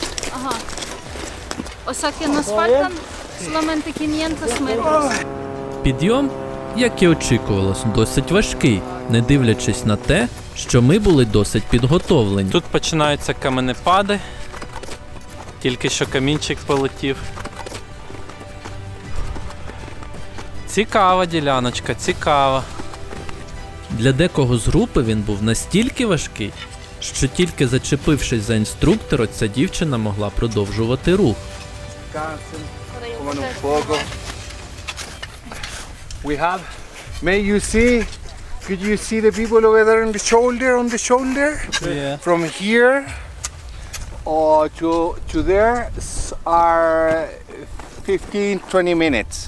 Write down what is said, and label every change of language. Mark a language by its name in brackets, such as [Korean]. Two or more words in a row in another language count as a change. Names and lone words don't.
[Spanish] Ага. O sea que nos faltan solamente 500 metros. [Ukrainian] Підйом, як і очікувалось, досить важкий, не дивлячись на те, що ми були досить підготовлені. Тут починаються каменепади, тільки що камінчик полетів. Цікава діляночка, цікава. Для декого з групи він був настільки важкий, що тільки зачепившись за інструктора, ця дівчина могла продовжувати рух. [Spanish] Coman un poco. [English] We have, may you see Could you see the people over there on the shoulder? Yeah. From here to there are 15-20 minutes.